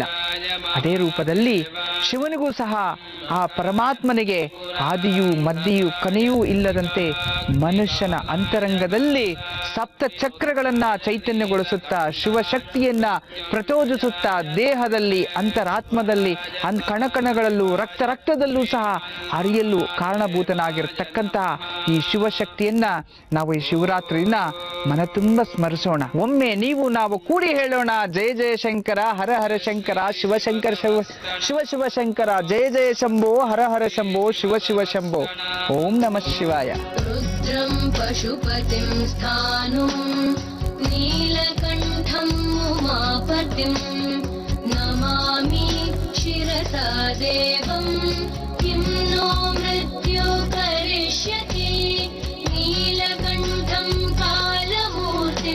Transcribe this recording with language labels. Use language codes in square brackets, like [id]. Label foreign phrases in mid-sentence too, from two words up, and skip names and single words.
[kn] ಅದೇ ರೂಪದಲ್ಲಿ ಶಿವನಿಗೂ ಸಹ ಆ ಪರಮಾತ್ಮನಿಗೆ ಆದಿಯೂ ಮಧ್ಯೆಯೂ ಕೊನೆಯೂ ಇಲ್ಲದಂತೆ ಮನುಷ್ಯನ ಅಂತರಂಗದಲ್ಲಿ ಸಪ್ತ ಚಕ್ರಗಳನ್ನ ಚೈತನ್ಯಗೊಳಿಸುತ್ತಾ ಶಿವಶಕ್ತಿಯನ್ನ ಪ್ರಚೋದಿಸುತ್ತಾ ದೇಹದಲ್ಲಿ ಅಂತರಾತ್ಮದಲ್ಲಿ ಕಣಕಣಗಳಲ್ಲೂ ರಕ್ತದಲ್ಲೂ ಸಹ ಅರಿಯಲು ಕಾರಣಭೂತನಾಗಿರತಕ್ಕಂತಹ ಈ ಶಿವಶಕ್ತಿಯನ್ನ ನಾವು ಈ ಶಿವರಾತ್ರಿಯನ್ನ ಮನ ತುಂಬ ಸ್ಮರಿಸೋಣ. ಒಮ್ಮೆ ನಾವು ಕೂಡಿ ಹೇಳೋಣ, [sa] जय जय शङ्कर, हर हर शङ्कर, शिवशङ्कर शिव शिव शिव शिवशङ्कर, जय जय शम्भो, हर हर शम्भो, शिव शिव शम्भो. ओं नमः शिवाय. रुद्रं पशुपतिं स्थाणुं नीलकण्ठं उमापतिं नमामि शिरसा देवं किं नो मृत्यो करिष्यति नीलकण्ठं कालमूर्तिं